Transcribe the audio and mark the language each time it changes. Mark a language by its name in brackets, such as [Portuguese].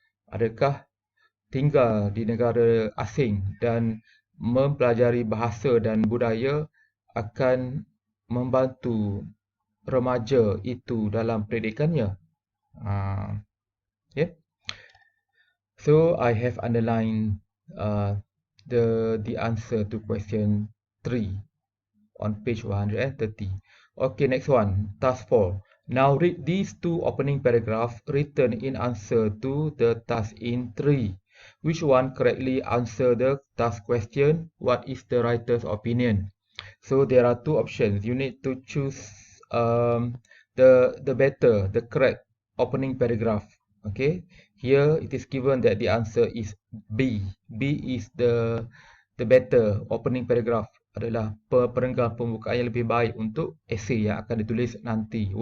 [Malay] Adakah tinggal di negara asing dan mempelajari bahasa dan budaya akan membantu remaja itu dalam pendidikannya? [English] Okay. So I have underlined the answer to question 3 on page 130. Okay, next one, task 4. Now read these two opening paragraphs written in answer to the task in 3. Which one correctly answer the task question? What is the writer's opinion? So there are two options. You need to choose the correct opening paragraph. Okay, here it is given that the answer is B. B is the better opening paragraph, [Malay] adalah perenggan pembukaan yang lebih baik untuk esei yang akan ditulis nanti.